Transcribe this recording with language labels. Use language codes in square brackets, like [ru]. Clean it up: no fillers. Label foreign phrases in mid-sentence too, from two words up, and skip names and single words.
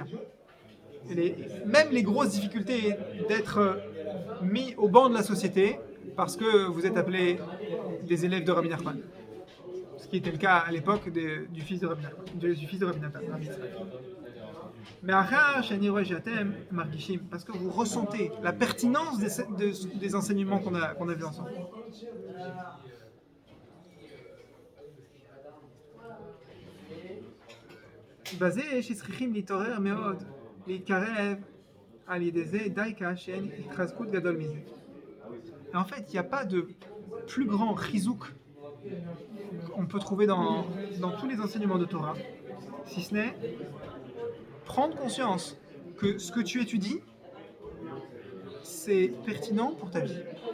[fr] Même les grosses difficultés d'être mis au banc de la société parce que vous êtes appelés des élèves de Rabbi Nachman. Ce qui était le cas à l'époque du fils de Rabbi Nathan. Mais parce que vous ressentez la pertinence des enseignements qu'on a vus ensemble. [he] בזה שצריכים להתעורר מאוד, להתקרב על ידי זה די שאין התחזקות גדול מזה. [fr] En fait, il n'y a pas de plus grand chizouk qu'on peut trouver dans tous les enseignements de Torah, si ce n'est prendre conscience que ce que tu étudies, c'est pertinent pour ta vie.